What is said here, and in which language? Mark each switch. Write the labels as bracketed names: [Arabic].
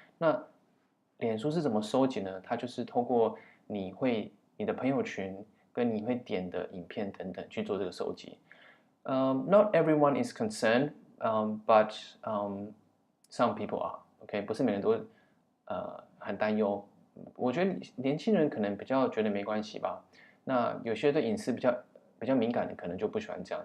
[Chinese] 那脸书是怎么收集呢？它就是透过你的朋友群跟你会点的影片等等去做这个收集。 [English] Not everyone is concerned, but some people are. [Chinese] OK， 不是每个人都很担忧。我觉得年轻人可能比较觉得没关系吧。那有些对隐私比较敏感的，可能就不喜欢这样。